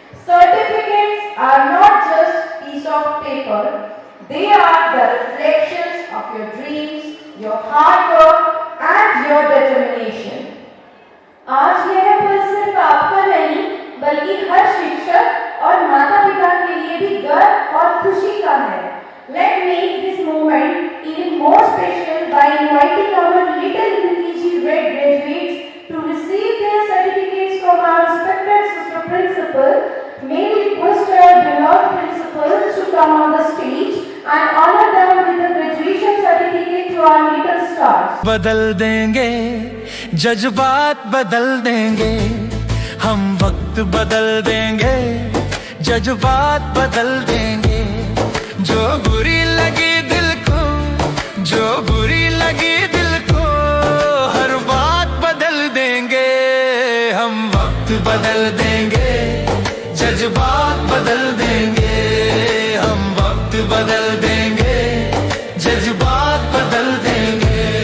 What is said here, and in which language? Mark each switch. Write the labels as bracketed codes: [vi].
[en] Certificates are not just piece of paper, they are the reflections of your dreams, your hard work and your determination. [hi] आज यह पल सिर्फ आपका नहीं बल्कि हर शिक्षक और माता पिता के लिए भी गर्व और खुशी का है। [en] Let me make this moment even more special by inviting our little UKG Red graduates to receive their certificates from our respected sister principal. May we request our beloved principal to come on the stage and honor them with the graduation certificate to our little stars. [hi] बदल देंगे जज्बात, बदल देंगे हम, वक्त बदल देंगे जज्बात, बदल देंगे। जो बुरी लगी दिल को, जो बुरी लगी दिल को, हर बात बदल देंगे हम, वक्त बदल देंगे जज्बात, बदल देंगे हम, वक्त बदल देंगे जज्बात, बदल देंगे।